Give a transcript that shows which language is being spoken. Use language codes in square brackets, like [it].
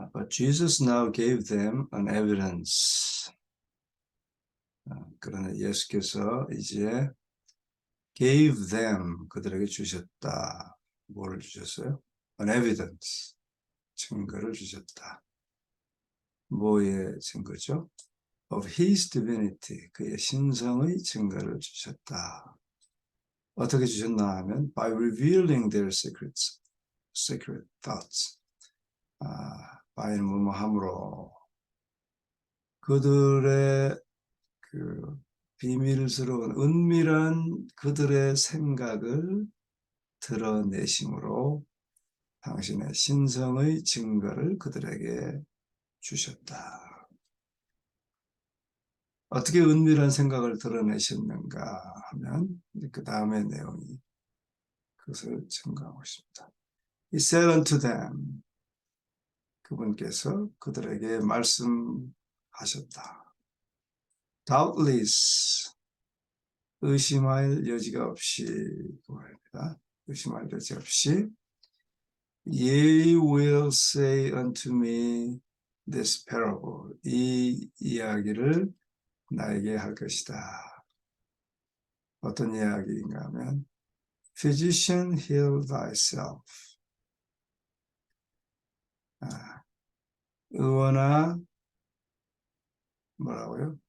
[en] Jesus now gave them an evidence. [ko] 그러나 예수께서 이제 [en] gave them, [ko] 그들에게 주셨다. 뭐를 주셨어요? [en] An evidence, [ko] 증거를 주셨다. 뭐의 증거죠? [en] Of his divinity, [ko] 그의 신성의 증거를 주셨다. 어떻게 주셨나 하면 [en] by revealing their secret thoughts. [ko] by는 뭐뭐함으로 그들의 그 비밀스러운 은밀한 그들의 생각을 드러내심으로 당신의 신성의 증거를 그들에게 주셨다. 어떻게 은밀한 생각을 드러내셨는가 하면 그 다음의 내용이 그것을 증거하고 있습니다. [en] He said unto them, [ko] 그분께서 그들에게 말씀하셨다. Doubtless, 의심할 여지가 없이, 그겁니다. 의심할 여지 없이, [en] Ye will say unto me this parable. [ko] 이 이야기를 나에게 할 것이다. 어떤 이야기인가 하면 [en] Physician, heal thyself. [ko] 의원아, 뭐라고요?